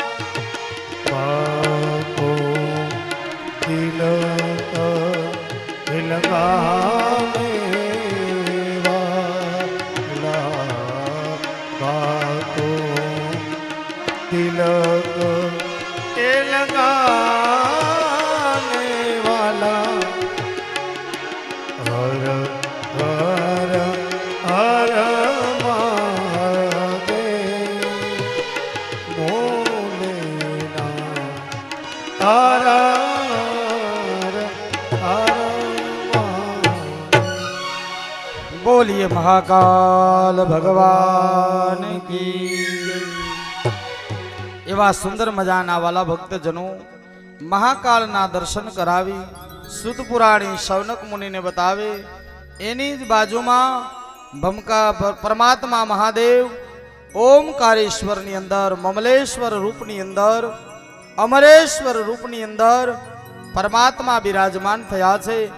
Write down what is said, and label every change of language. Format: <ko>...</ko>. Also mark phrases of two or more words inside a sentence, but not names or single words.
<hi>बाको तिलक लगाने वाला बाको तिलक लगाने वाला हर हर हर महादेव। भोलेनाथ हर हर हर महादेव। बोलिए महाकाल भगवान की।</hi> <gu>એવા સુંદર મજાના વાલા ભક્તજનો મહાકાળના દર્શન કરાવી સુત પુરાણી શૌનક મુનિને બતાવે એની જ બાજુમાં ભમકા પરમાત્મા મહાદેવ ઓમકારેશ્વરની અંદર મમલેશ્વર રૂપની અંદર અમરેશ્વર રૂપની અંદર પરમાત્મા બિરાજમાન થયા છે.</gu>